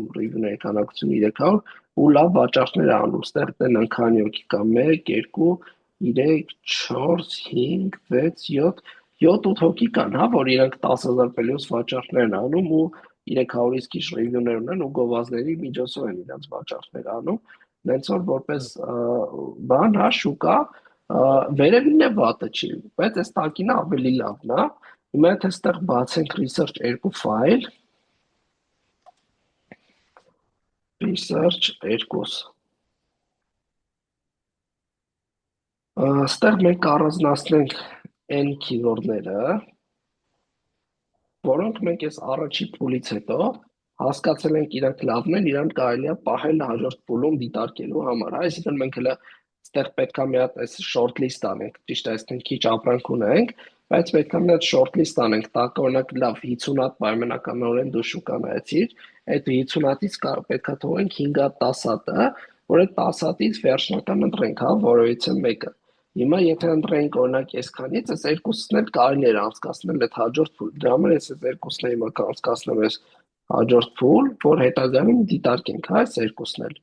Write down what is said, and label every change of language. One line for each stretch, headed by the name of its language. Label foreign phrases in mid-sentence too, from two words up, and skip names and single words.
Armenian: review-ների քանակությունը 300 ու լավ վաճառքներ է անում, ստեղ տնան քանի հոգի կա 1, 2, 3, 4, 5, 6, 7 7-8 հոգի կան, հա, որ իրանք 10,000 պլյուս վաճառքներ են անում ու 300-ից քիչ ռեվյուներ ունեն ու գովազդների միջոցով են իրանք վաճառքներ անում։ Նենց որ որպես բան, հա, շուկա, վերևինն է վատը չի, բայց այս տակինը ավելի լավն է։ Հիմա եթե այստեղ բացենք
English: research 2 file,
Armenian: research 2, այստեղ մենք կառանձնացնենք n keyword-ները, որոնք մենք այս առաջի փուլից հետո հասկացել ենք իրանք լավն են, իրանք կարելի է պահել հաջորդ փուլում դիտարկելու համար, հա, այսինքն մենք հələ այստեղ պետք է մի հատ այս
English: short list
Armenian: անենք, ճիշտ է, այսինքն քիչ ապրանք ունենք, բայց պետք է մի հատ
English: short list
Armenian: անենք, տակ օրինակ լավ 50 հատ պայմանականորեն դու շուկա նայեցիր, այդ 50 հատից պետք է թողենք 5 հատ 10 հատը, որ այդ 10 հատից վերջնական ընտրենք, հա, որևիցե մեկը։ Հիմա եթե ընտրենք օրինակ այսքանից, այս երկուսն էլ կարելի էր անցկացնել այդ հաջորդ փուլ։ Դրա համար ես այս երկուսն էլ հիմա կանցկացնեմ այս հաջորդ փուլ, որ հետագայում դիտարկենք, հա, այս երկուսն էլ։